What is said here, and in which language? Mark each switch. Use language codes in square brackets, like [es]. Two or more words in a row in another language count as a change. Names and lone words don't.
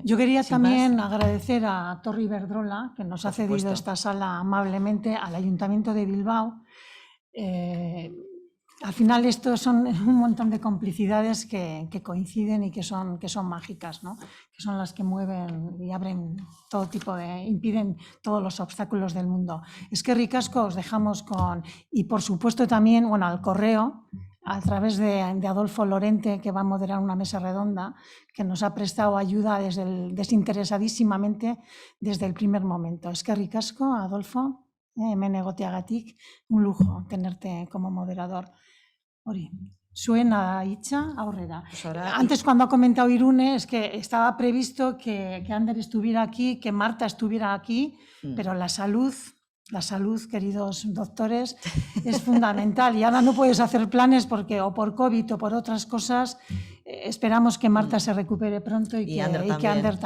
[es] Yo quería también agradecer a Torre Iberdrola, que nos ha cedido esta sala amablemente, al Ayuntamiento de Bilbao. Al final esto son un montón de complicidades que coinciden y que son mágicas, ¿no? Que son las que mueven y abren todo tipo de... impiden todos los obstáculos del mundo. [eu] Eskerrik asko [es] os dejamos con... Y por supuesto también, bueno, al correo, a través de Adolfo Lorente, que va a moderar una mesa redonda, que nos ha prestado ayuda desinteresadísimamente desde el primer momento. [eu] Eskerrik asko, Adolfo, hemen egoteagatik, [es] un lujo tenerte como moderador. [eu] Hori, suena hitza aurrera. [es] Antes, cuando ha comentado Irune, es que estaba previsto que Ander estuviera aquí, que Marta estuviera aquí, pero la salud, queridos doctores, es fundamental. Y ahora no puedes hacer planes porque o por COVID o por otras cosas esperamos que Marta se recupere pronto y que Ander también.